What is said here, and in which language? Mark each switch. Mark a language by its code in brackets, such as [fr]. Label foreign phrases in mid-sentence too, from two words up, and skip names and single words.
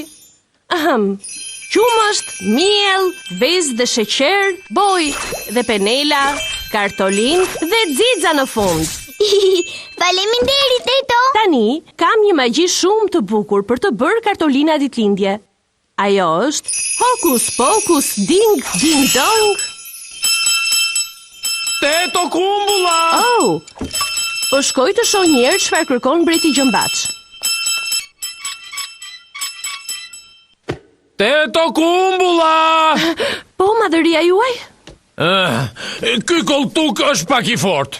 [sq] Qumësht, miell, vezë dhe sheqer, boj dhe penela, kartolin dhe xixa në fund. Faleminderit, teto. Tani kam një magji shumë të bukur për të bërë kartolina ditëlindje. Ajo është hokus pokus ding ding dong. Teto kumbulla! Oh, po shkoj të shoh një herë çfarë kërkon mbreti Gjëmbaç. Teto kumbulla! Po, madhëria juaj? Ky koltuk është pak i fort.